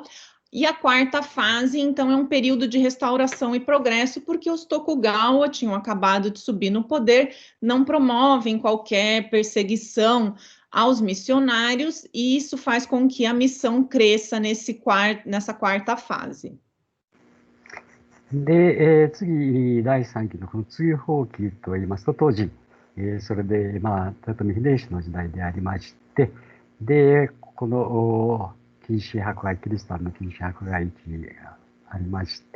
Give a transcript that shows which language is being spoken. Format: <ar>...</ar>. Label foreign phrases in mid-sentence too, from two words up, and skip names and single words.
<pt>E a quarta fase, então, é um período de restauração e progresso, porque os Tokugawa tinham acabado de subir no poder, não promovem qualquer perseguição aos missionários, e isso faz com que a missão cresça nessa quarta fase.</pt> <ja>で、次、第3期のこの追放期といいますと、当時、それで、豊臣秀吉の時代でありまして、で、この禁止迫害、キリシタンの禁止迫害期がありました。</ja>